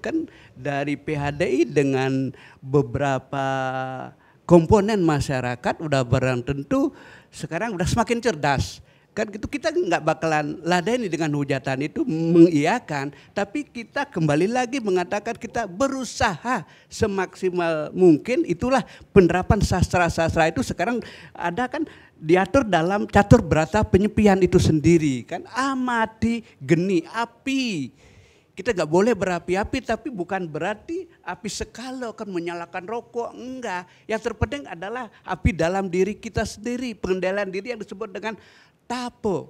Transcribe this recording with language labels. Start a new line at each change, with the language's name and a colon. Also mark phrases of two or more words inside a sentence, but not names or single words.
Indonesian: Kan dari PHDI dengan beberapa komponen masyarakat udah barang tentu sekarang udah semakin cerdas. Kan gitu, kita nggak bakalan ladeni dengan hujatan itu mengiyakan, tapi kita kembali lagi mengatakan kita berusaha semaksimal mungkin. Itulah penerapan sastra-sastra itu sekarang ada kan diatur dalam catur berata penyepian itu sendiri kan.
Balinese: Amati geni
Indonesian: api. Kita nggak boleh berapi-api, tapi bukan berarti api sekalo kan menyalakan rokok, enggak. Yang terpenting adalah api dalam diri kita sendiri, pengendalian diri yang disebut dengan tapo.